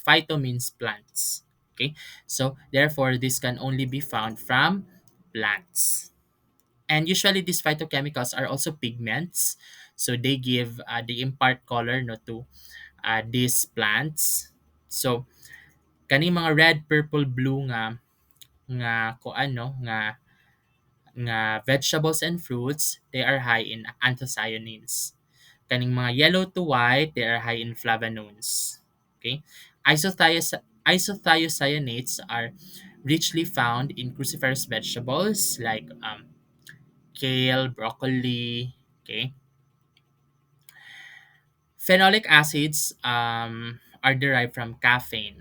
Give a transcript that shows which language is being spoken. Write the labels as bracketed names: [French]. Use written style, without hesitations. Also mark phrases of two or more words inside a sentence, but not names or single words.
[English] Phyto means plants. Okay, so therefore this can only be found from plants. And usually these phytochemicals are also pigments. So they impart color no to these plants. [Cebuano] So kani mga [English] red, purple, blue [Cebuano] nga ko ano nga [English] vegetables and fruits, they are high in anthocyanins. [Cebuano] Kaning mga [English] yellow to white, they are high in flavonones. Okay? Isothiocyanates are richly found in cruciferous vegetables like kale, broccoli. Okay? Phenolic acids are derived from caffeine.